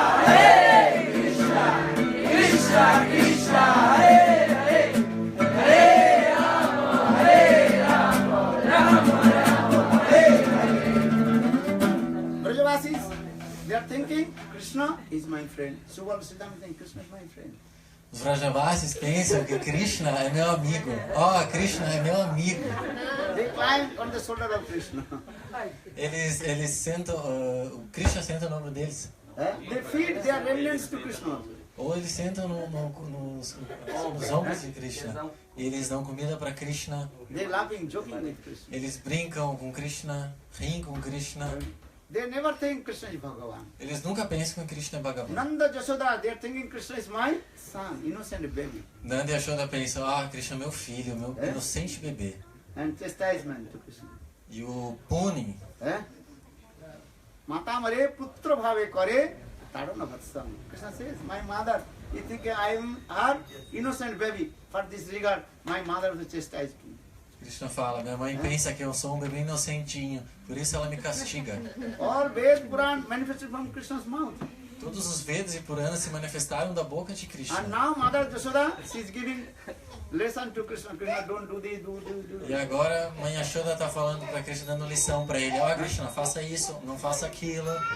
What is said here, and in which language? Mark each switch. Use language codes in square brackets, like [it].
[sa] Hare Krishna! Krishna Krishna! Hare Hare! Hare Rama! Hare Rama! Rama Rama! Hare Hare! [en] Brajavasis, they are thinking Krishna is my friend. Subal Siddham is saying Krishna is my friend. [pt] Os Vrajavasis pensam que Krishna é meu amigo. Oh, Krishna é meu amigo. [en] They climb on the shoulder of Krishna. [pt] Eles sentam, o Krishna senta no ombro deles. [en] They feed their remnants to Krishna. [pt] Ou eles sentam nos ombros de Krishna. E eles dão comida para Krishna. [en] They laughing, joking with Krishna. [pt] Eles brincam com Krishna, riem com Krishna. [en] They never think Krishna is Bhagavan. [pt] Eles nunca pensam que Krishna é Bhagavan. [en] Nanda Jashoda, they are thinking Krishna is my son, innocent baby. [pt] Nanda e Yashoda pensam, Krishna é meu filho, meu inocente bebê. [en] And chastisement to Krishna. [pt] E o punem. [bn] Mata mare putra bhave kare tarona vatsam. [en] Krishna says, my mother, you think I am her innocent baby. For this regard, my mother will chastise me. [pt] Krishna fala, minha mãe pensa que eu sou um bebê inocentinho, por isso ela me castiga. [en] All Ved Puran manifested from Krishna's mouth. [pt] Todos os Vedas e Puranas se manifestaram da boca de [en] And [pt] Krishna. [en] now Mother Jashoda, she is giving lesson to Krishna. Krishna, don't do this, do. [pt] E agora, Mãe Yashoda está falando para Krishna, dando lição para ele. Krishna, faça isso, não faça aquilo.